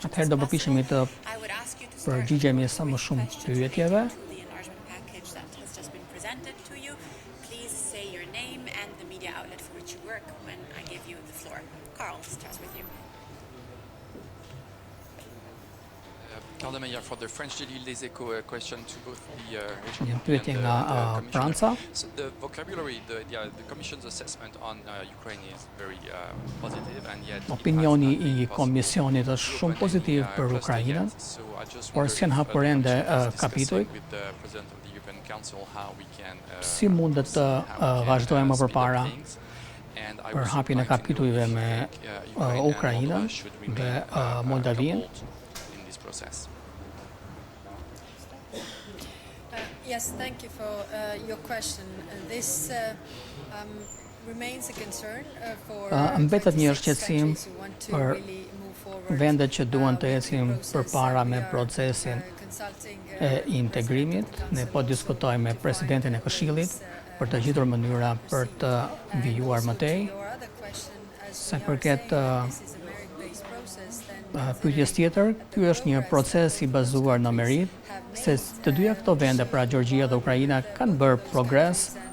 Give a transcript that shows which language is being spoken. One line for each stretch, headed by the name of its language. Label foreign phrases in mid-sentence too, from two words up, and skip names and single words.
Albanian: Atëherë do përpiqemi të përgjigjemi sa më shumë pyetjeve.
English: For the French Daily Les Echos, a question to both the
Albanian: Një pyetje nga Franca.
English: So the vocabulary, the Commission's assessment on Ukraine is very positive, and yet
Albanian: Opinioni i Komisionit është shumë pozitiv për Ukrainën, por s'janë hapur ende kapitujt. Si mundet të vazhdojmë më përpara për hapjen e kapitujve me Ukrainën dhe Moldavinë?
English: Yes, thank you for your question. This remains a concern for
Albanian: Mbetet një shqetësim për vendet që duan të ecin përpara me procesin e integrimit. Ne po diskutojmë me presidentin e Këshillit për të gjetur mënyra për të vijuar më tej. Sa përket pyetjes tjetër, ky është një proces i bazuar në merit, se të dyja këto vende, pra Gjeorgjia dhe Ukraina, kanë bërë progres.